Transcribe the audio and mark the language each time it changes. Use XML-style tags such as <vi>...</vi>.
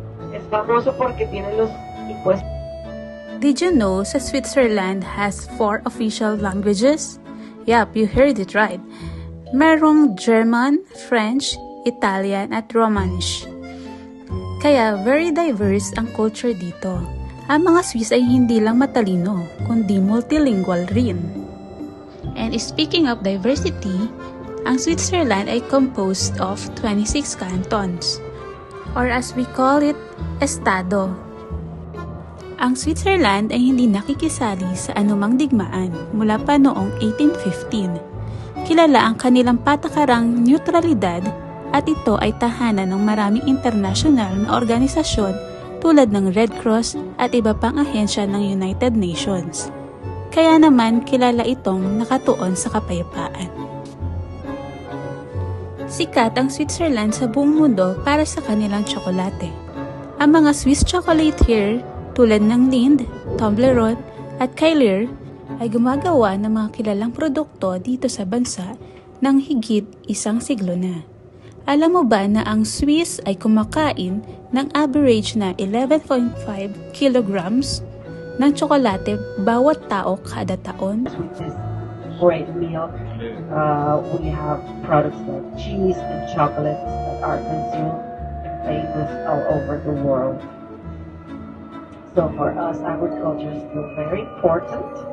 <es>Es famoso porque tiene los impuestos.</es> <en>Did you know sa Switzerland has 4 official languages? Yup, you heard it right. Merong German, French, Italian at Romanish.</en> <tl>Kaya</tl> <en>very diverse</en> <tl>ang culture dito. Ang mga Swiss ay hindi lang matalino, kundi multilingual rin.</tl> <en>And speaking of diversity, ang Switzerland ay composed of 26 cantons, or as we call it, estado.</en> <tl>Ang Switzerland ay hindi nakikisali sa anumang digmaan mula pa noong 1815. Kilala ang kanilang patakarang neutralidad at ito ay tahanan ng maraming internasyonal na organisasyon tulad ng Red Cross at iba pang ahensya ng United Nations. Kaya naman kilala itong nakatuon sa kapayapaan. Sikat ang Switzerland sa buong mundo para sa kanilang tsokolate. Ang mga Swiss chocolate here tulad ng Lindt, Toblerone at Kaiser ay gumagawa ng mga kilalang produkto dito sa bansa ng higit 1 siglo na. Alam mo ba na ang Swiss ay kumakain ng average na 11.5 kilograms ng tsokolate bawat tao kada taon?</tl> <en>Great meal. We have products like cheese and chocolates that are consumed famous all over the world. So for us, agriculture is still very important.</en>